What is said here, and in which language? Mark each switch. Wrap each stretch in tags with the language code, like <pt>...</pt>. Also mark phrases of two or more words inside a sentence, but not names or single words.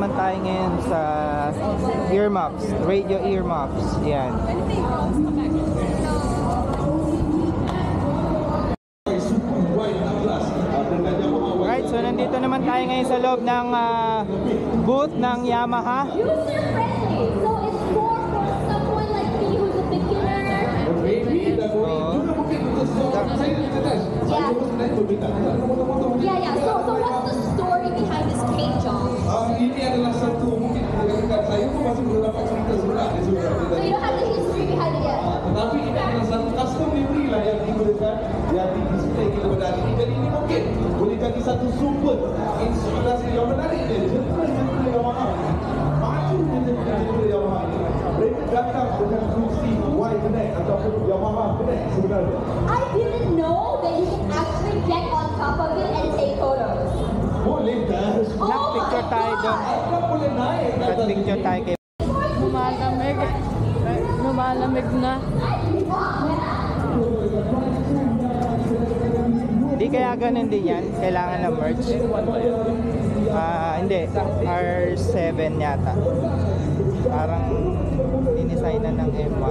<tl>tayo ngayon sa earmuffs,</tl> <en>radio earmuffs.</en> <tl>Yan.</tl> <en>Alright, so</en> <tl>nandito naman tayo ngayon sa loob ng booth ng Yamaha.</tl> <en>User-friendly. So it's more for someone like me who's a beginner. Yeah. So what's the story behind this paint job?</en> <ms>Ini adalah satu mungkin dekat saya pun masih belum dapat cerita sebenarnya.</ms> <en>So you don't have the history behind it yet?</en> <ms>Tetapi ini adalah satu</ms> <en>custom livery</en> <ms>lah yang digunakan, yang di display kita pada hari ini. Jadi ini mungkin boleh jadi satu sumber inspirasi yang menarik dia. Jentera Yamaha, maju jentera Yamaha. Mereka datang dengan fungsi Y-Connect ataupun Yamaha Connect sebenarnya.</ms> <en>I didn't know that you can actually get on top of it and take photos.</en> <ms>Boleh dah.</ms> <tl>Nag-picture tayo doon.</tl> <ms>Boleh naik.</ms> <tl>Nag-picture tayo kay... Lumalamig na. Hindi kaya ganun din yan. Kailangan ng merch. Hindi. R7 yata. Parang dinisign na ng M1.</tl>